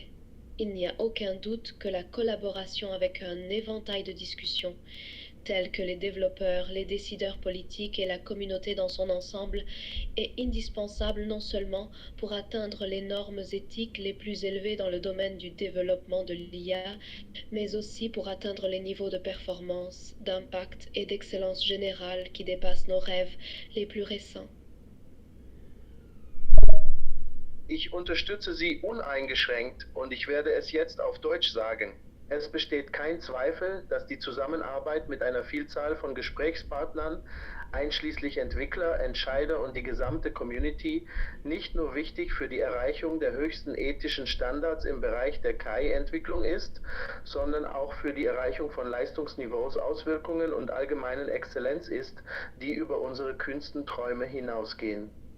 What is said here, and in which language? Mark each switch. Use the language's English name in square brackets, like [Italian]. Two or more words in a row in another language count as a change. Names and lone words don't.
[French] Il n'y a aucun doute que la collaboration avec un éventail de discussions, tels que les développeurs, les décideurs politiques et la communauté dans son ensemble, est indispensable non seulement pour atteindre les normes éthiques les plus élevées dans le domaine du développement de l'IA, mais aussi pour atteindre les niveaux de performance, d'impact et d'excellence générale qui dépassent nos rêves les plus récents. [German] Ich unterstütze Sie uneingeschränkt und ich werde es jetzt auf Deutsch sagen. Es besteht kein Zweifel, dass die Zusammenarbeit mit einer Vielzahl von Gesprächspartnern, einschließlich Entwickler, Entscheider und die gesamte Community, nicht nur wichtig für die Erreichung der höchsten ethischen Standards im Bereich der KI-Entwicklung ist, sondern auch für die Erreichung von Leistungsniveaus, Auswirkungen und allgemeinen Exzellenz ist, die über unsere kühnsten Träume hinausgehen.